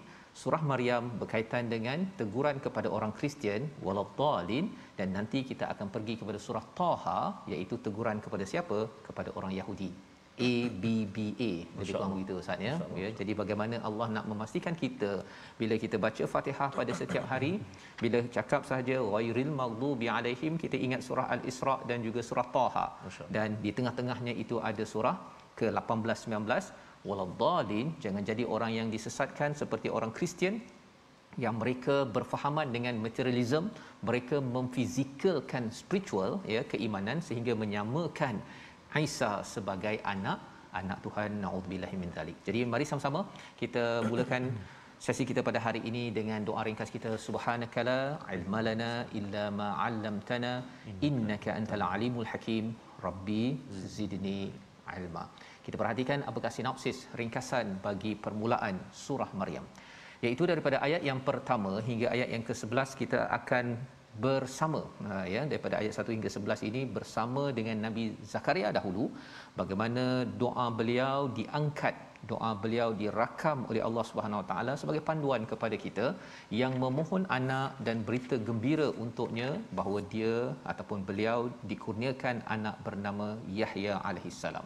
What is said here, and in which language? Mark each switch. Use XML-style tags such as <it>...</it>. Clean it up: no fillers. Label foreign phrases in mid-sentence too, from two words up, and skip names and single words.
<ms>Surah Maryam berkaitan dengan teguran kepada orang Kristian, waladdallin, dan nanti kita akan pergi kepada surah Taha, iaitu teguran kepada siapa? Kepada orang Yahudi. ABBA lebih kurang begitu Ustaz ya. Jadi bagaimana Allah nak memastikan kita bila kita baca Fatihah pada setiap hari, bila cakap saja</ms> <ar>غير المغضوب عليهم,</ar> <ms>kita ingat surah Al-Isra dan juga surah Taha, dan di tengah-tengahnya itu ada surah ke-18 19 waladdallin. Jangan jadi orang yang disesatkan seperti orang Kristian yang mereka berfahaman dengan materialism, mereka memfizikalkan spiritual ya, keimanan, sehingga menyamakan Isa sebagai anak Tuhan,</ms> <ar>نعوذ بالله من ذلك.</ar> <ms>Jadi mari sama-sama kita mulakan sesi kita pada hari ini dengan doa ringkas kita.</ms> <ar>سبحانك لا علم لنا إلا ما علمتنا إنك أنت العليم الحكيم، رب زدني علما.</ar> <ms>Kita perhatikan apakah sinopsis ringkasan bagi permulaan surah Maryam, iaitu daripada ayat yang pertama hingga ayat yang ke-11 kita akan bersama ya, daripada ayat 1 hingga 11 ini bersama dengan Nabi Zakaria dahulu, bagaimana doa beliau diangkat, doa beliau dirakam oleh Allah</ms> <ar>سبحانه وتعالى</ar> <ms>sebagai panduan kepada kita yang memohon anak, dan berita gembira untuknya bahawa dia ataupun beliau dikurniakan anak bernama Yahya</ms> <ar>عليه السلام.</ar>